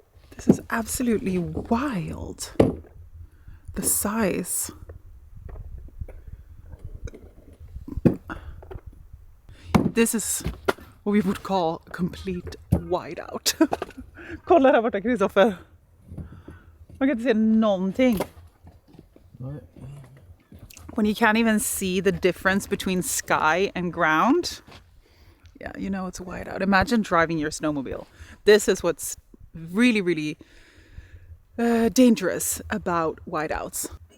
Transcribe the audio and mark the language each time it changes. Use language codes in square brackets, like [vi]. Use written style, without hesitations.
[en] This is absolutely wild. The size. This is what we would call a complete whiteout. [sv] Kolla där borta, Kristoffer. Man kan inte se någonting. [en] When you can't even see the difference between sky and ground, yeah, you know it's a whiteout. Imagine driving your snowmobile. This is what's really, really dangerous about whiteouts.